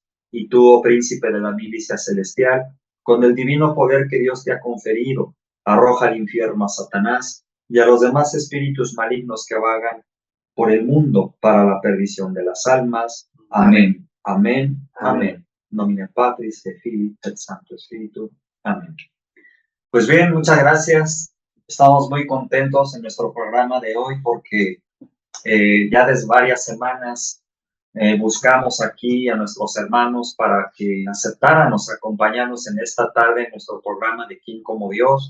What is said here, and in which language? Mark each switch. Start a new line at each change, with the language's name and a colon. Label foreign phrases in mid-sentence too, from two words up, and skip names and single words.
Spanish: Y tú, oh príncipe de la milicia celestial, con el divino poder que Dios te ha conferido, arroja al infierno a Satanás y a los demás espíritus malignos que vagan por el mundo para la perdición de las almas. Amén. Amén. Amén.
Latin: Nomine Patris et Filii et
Spanish: Santo Espíritu. Amén. Pues bien, muchas gracias. Estamos muy contentos en nuestro programa de hoy porque ya desde varias semanas buscamos aquí a nuestros hermanos para que aceptaran acompañarnos en esta tarde en nuestro programa de Quién como Dios.